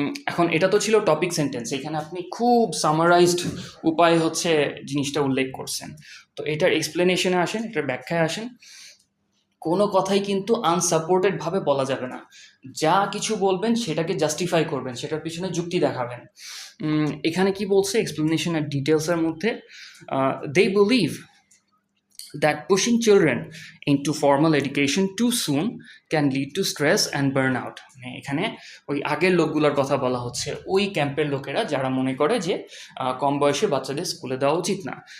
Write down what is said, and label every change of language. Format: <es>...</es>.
<bn>এখন এটা তো ছিল টপিক সেন্টেন্স, এখানে আপনি খুব সামারাইজড উপায়ে হচ্ছে জিনিসটা উল্লেখ করছেন। তো এটার এক্সপ্লেনেশনে আসেন, এটার ব্যাখ্যায় আসেন। কোনো কথাই কিন্তু আনসাপোর্টেড ভাবে বলা যাবে না। যা কিছু বলবেন সেটাকে জাস্টিফাই করবেন, সেটার পিছনে যুক্তি দেখাবেন। এখানে কি বলছে এক্সপ্লেনেশন আর ডিটেলসের মধ্যে,</bn> <en>They believe that pushing children into formal education too soon can lead to stress and burnout.</en> <bn>মানে এখানে ওই আগের লোকগুলোর কথা বলা হচ্ছে, ওই ক্যাম্পের লোকেরা যারা মনে করে যে কম বয়সে বাচ্চাদের স্কুলে দেওয়া উচিত না।</bn>